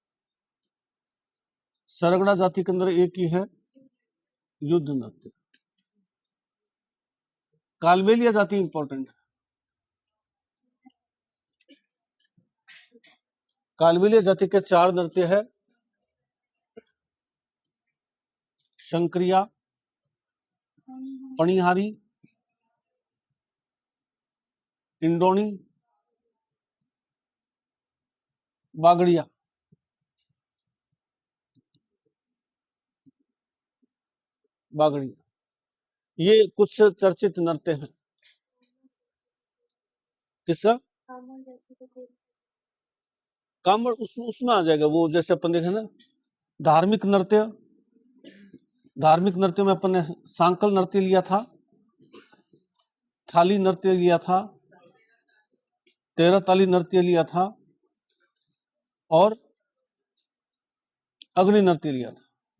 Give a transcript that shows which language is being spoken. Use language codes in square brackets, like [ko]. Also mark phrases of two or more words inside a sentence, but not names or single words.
[hi] सरगड़ा जाति के अंदर एक ही है, युद्ध नृत्य। कालबेलिया जाति इंपॉर्टेंट है। कालबेलिया जाति के 4 नृत्य है, शंकरिया, पणिहारी, इंडोनी, बागड़िया। बागड़िया ये कुछ चर्चित नृत्य हैं। किसका? कामड़ उसमें आ जाएगा वो, जैसे अपन देखे ना धार्मिक नृत्य। धार्मिक नृत्य में अपन ने सांकल नृत्य लिया था, थाली नृत्य लिया था, 13 ताली नृत्य लिया था और अग्नि नृत्य लिया था।